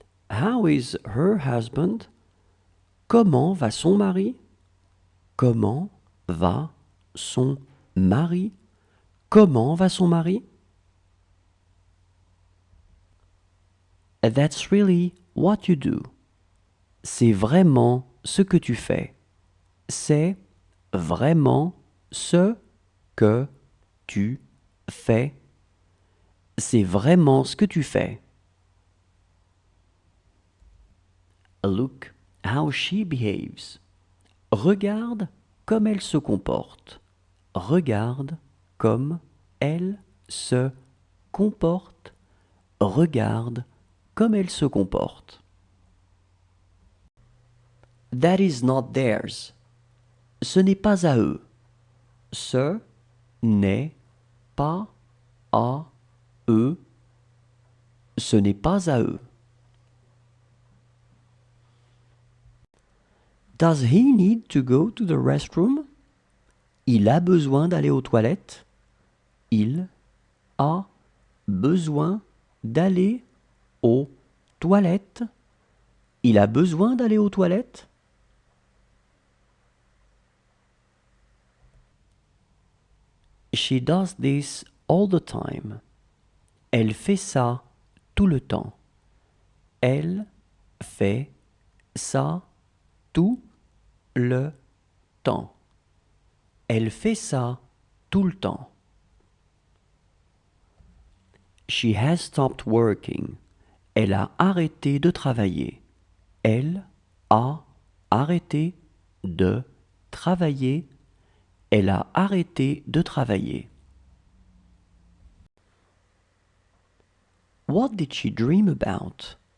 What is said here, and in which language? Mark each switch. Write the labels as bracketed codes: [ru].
[en] How is her husband? [fr] Comment va son mari? Comment va son mari? Comment va son mari? [en] That's really what you do. [fr] C'est vraiment ce que tu fais. C'est vraiment ce que tu fais. C'est vraiment ce que tu fais. [en] Look how she behaves. [fr] Regarde comme elle se comporte. Regarde comme elle se comporte. Regarde comme elle se comporte. [en] That is not theirs. [fr] Ce n'est pas à eux. Ce n'est pas à eux. Ce n'est pas à eux. [en] Does he need to go to the restroom? [fr] Il a besoin d'aller aux toilettes. Il a besoin d'aller aux toilettes. Il a besoin d'aller aux toilettes. [en] She does this all the time. [fr] Elle fait ça tout le temps. Elle fait ça tout le temps. Elle fait ça tout le temps. [en] She has stopped working. [fr] Elle a arrêté de travailler. Elle a arrêté de travailler. Elle a arrêté de travailler. [en] What did she dream about?